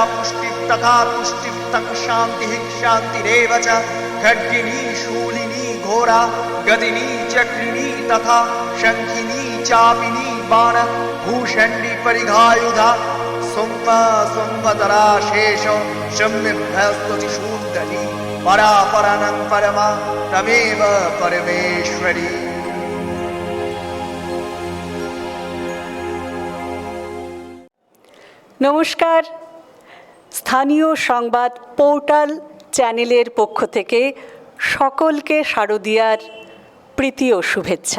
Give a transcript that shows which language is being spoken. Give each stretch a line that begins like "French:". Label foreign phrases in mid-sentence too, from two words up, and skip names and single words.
Sanskrit: पुष्टिः तथा तुष्टिः तं शान्तिः शान्तिरेव च खड्गिनी शूलिनी घोरा गदिनी चक्रिणी तथा शङ्खिनी चापिनी बाण भूषण्डी परिघायुधा सोम्मा सोम्मतरा शेष शम्यभ्यस्तुति शून्दरी परापरानं परमा तमेव परमेश्वरी।
Bangla: নমস্কার। স্থানীয় সংবাদ পোর্টাল চ্যানেলের পক্ষ থেকে সকলকে শারদীয়ার প্রীতি ও শুভেচ্ছা।